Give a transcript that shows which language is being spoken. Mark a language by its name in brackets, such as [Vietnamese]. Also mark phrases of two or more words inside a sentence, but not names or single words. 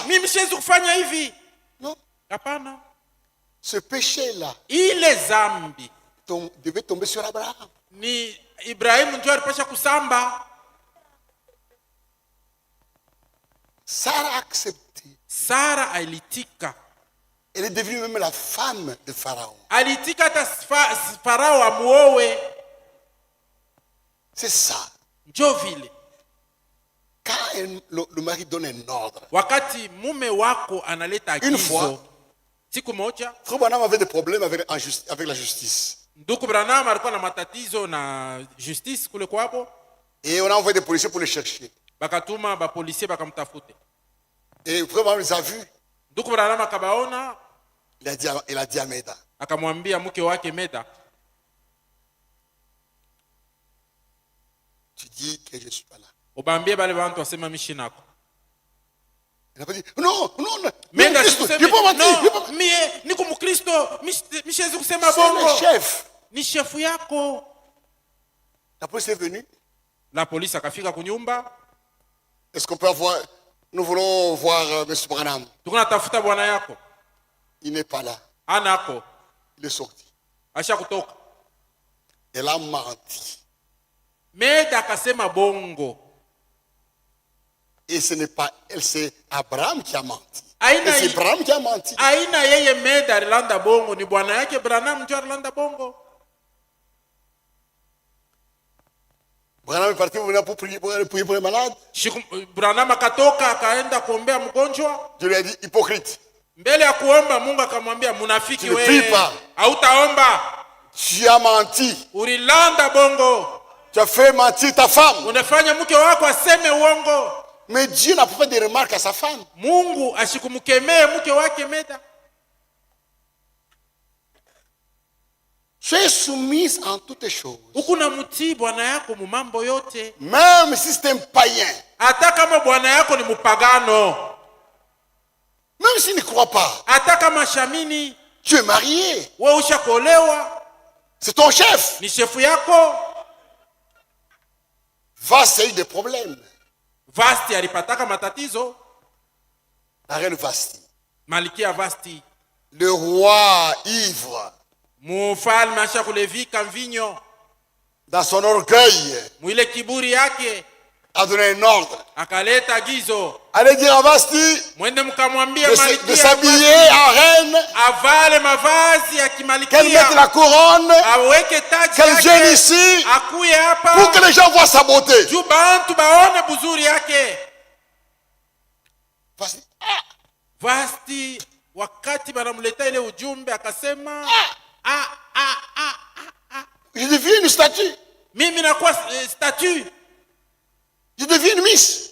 [Swahili] Mimi siwezi kufanya hivi. [French] Non, [Swahili] Hapana. [French] ce péché-là [Swahili] Ile dhambi [French] devait tomber sur Abraham. [Swahili] ni Ibrahimu ndio alipasha kusamba. [French] Sarah a accepté. [Swahili] Sara alitika. [French] Elle est devenue même la femme de Pharaon. [Swahili] Alitika hata Farao amuowe. [French] C'est ça. [Swahili] Njo vile. [French] Quand le mari donne un ordre. [Swahili] Wakati mume wako analeta [French] Une fois, [Swahili] agizo, siku moja [French] Frère Branham avait des problèmes avec la justice. [Swahili] ndugu Branham alikuwa na matatizo na justice kule kwabo, [French] Et on a envoyé des policiers pour les chercher. [Swahili] bakatuma ba policier bakamtafute. [French] Et Frère Branham les a vus. [Swahili] Ndugu Branham akabaona, [French] Il a dit à Meda, [Swahili] akamwambia mke wake Meda, [French] tu dis que je ne suis pas là. [Swahili] ubambie bale bantu wasema mishi nako. [French] Il n'a pas dit, non, non, non. Meda Je [Swahili] sikuseme, [French] ne peux pas mentir. [Swahili] no, mie niko Mkristo, mishezi kusema [French] C'est le [Swahili] bongo. [French] chef. [Swahili] Ni shefu yako. [French] La police est venue. [Swahili] La polisi akafika kunyumba. [French] Est-ce qu'on peut avoir... Nous voulons voir M. Branham. [Swahili] Tukuna tafuta bwana yako. [French] Il n'est pas là. [Swahili] Anako. [French] Il est sorti. [Swahili] Asha kutoka. [French] Elle a menti. [Swahili] Meda akasema bongo. [French] Et ce n'est pas elle, c'est Abraham qui a menti. [Swahili] Aina [French] Et c'est Abraham qui a menti. [Swahili] Aina yeye Meda alilanda bongo, ni bwana yake Branham ndio alilanda bongo. [French] Branham est parti pour prier pour les malades. [Swahili] Branham akatoka akaenda kuombea mgonjwa. [French] Je lui ai dit, hypocrite. [Swahili] Mbele ya kuomba Mungu akamwambia munafiki [French] Tu ne [Swahili] wewe. [French] pries pas. [Swahili] Hautaomba. [French] Tu as menti. [Swahili] Ulilanda bongo. [French] Tu as fait mentir ta femme. [Swahili] Unafanya mke wako aseme uongo. [French] Mais Dieu n'a pas fait de remarques à sa femme. [Swahili] Mungu asikumkemee mke wake Meda. [French] Soyez soumise en toutes choses. [Swahili] Ukuna mtii bwana yako mu mambo yote. [French] Même si c'est un païen. [Swahili] Hata kama bwana yako ni mupagano. [French] Même s'il ne croit pas. [Swahili] Hata kama shamini. [French] Tu es marié. [Swahili] Wewe ushakuolewa. [French] C'est ton chef. [Swahili] Ni shefu yako. [French] Vasti a eu des problèmes. [Swahili] Vasti alipataka matatizo. [French] La reine Vasti. [Swahili] Malikia Vasti. [French] Le roi ivre. [Swahili] Mfalme asha kulevika mvinyo. [French] Dans son orgueil. [Swahili] Mwile kiburi yake. [French] A donné un ordre. [Swahili] Akaleta agizo. [French] Allez dire à Vasti. [Swahili] Mwende mkamwambia [French] De [Swahili] Malikia. [French] s'habiller en reine. [Swahili] Avale mavazi ya kimalikia. [French] Qu'elle mette la couronne. [Swahili] Aweke taji [French] Qu'elle [Swahili] yake. [French] vienne ici. [Swahili] Akuye hapa. [French] Pour que les gens voient sa beauté. [Swahili] Juu bantu baone buzuri yake. Vasti. Vasti wakati banamleta ile ujumbe akasema [French] Je deviens une statue. [Swahili] mimi nakuwa statue. [French] Je deviens une miss.